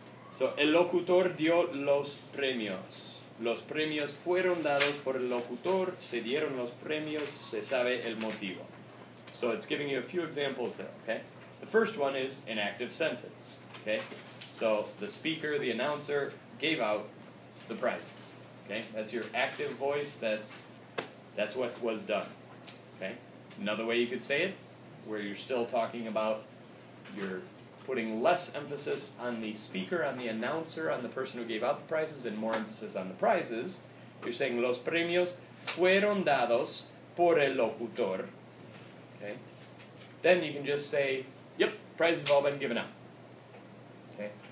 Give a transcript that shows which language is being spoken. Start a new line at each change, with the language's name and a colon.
Spanish: So, el locutor dio los premios. Los premios fueron dados por el locutor, se dieron los premios, se sabe el motivo.
English: So it's giving you a few examples there, okay? The first one is an active sentence, okay? So the speaker, the announcer, gave out the prizes. Okay, that's your active voice, that's what was done. Okay? Another way you could say it, where you're still talking about, you're putting less emphasis on the speaker, on the announcer, on the person who gave out the prizes, and more emphasis on the prizes. You're saying,
Spanish: los premios fueron dados por el locutor.
English: Okay? Then you can just say, yep, prizes have all been given out. Okay?